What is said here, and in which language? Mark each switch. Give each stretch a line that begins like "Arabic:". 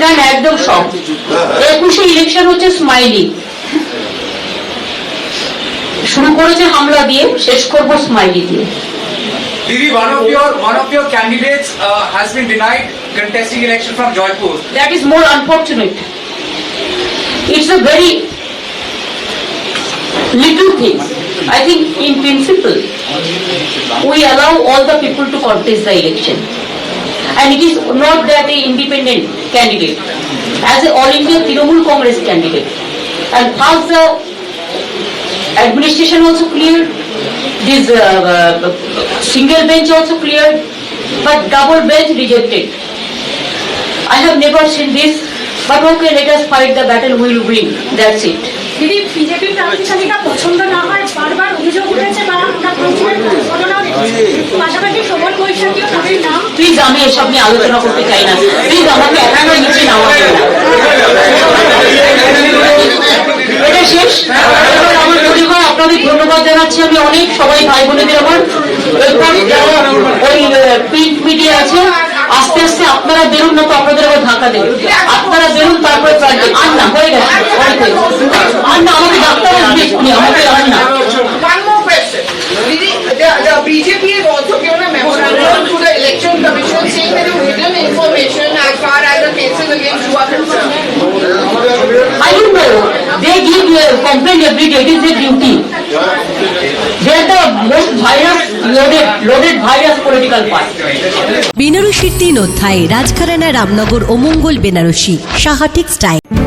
Bangla: না না একদম সব 21-এ ইলেকশন হচ্ছে স্মাইলি, শুরু করেছে হামলা দিয়ে, শেষ করবো স্মাইলি দিয়ে।
English: Didi, one of your candidates has been denied contesting election from Jaipur. That is more unfortunate. It's a very little thing. I think in principle, we allow all the people to contest the election. And it is not that a independent candidate, as a All India Trinamool Congress candidate. And first the administration also cleared, this single bench also cleared, but double bench rejected. I have never seen this, but okay, let us fight the battle, we will win, that's it.
Bangla: দিদি BJP প্রার্থী তালিকা পছন্দ না হয় বারবার অভিযোগ উঠেছে বা আমরা কাউন্সিলের ঘটনাও দেখেছি। পাশাপাশি সবল বৈশাখীও তাদের নাম প্লিজ আমি এসব নিয়ে আলোচনা করতে চাই না, প্লিজ আমাকে একাই নিচে নামাবেন না। এটা শেষ, আমার পরিবার আপনাদের ধন্যবাদ জানাচ্ছি আমি অনেক, সবাই ভাই বোনেদের আমার। এরপর যারা ওই প্রিন্ট মিডিয়া আছে আস্তে আস্তে আপনারা বেরুন, না তো আপনাদের আবার ধাক্কা দেবে, আপনারা বেরুন তারপরে প্রান্তে আর না হয়ে গেছে অনেক হয়ে গেছে। আর না আমাকে ডাক্তার আসবে আমাকে আর না।
English: One more question. Didi, the BJP has also given a memorandum to the Election Commission saying that you hidden information as far as the cases against you are concerned. I don't know. They give complaint every day. It is their duty. They are the most virus loaded virus political party.
Bangla: বেনারসির 3 অধ্যায় রাজঘরানা রামনগর ও মঙ্গল Banarasi Saha textile.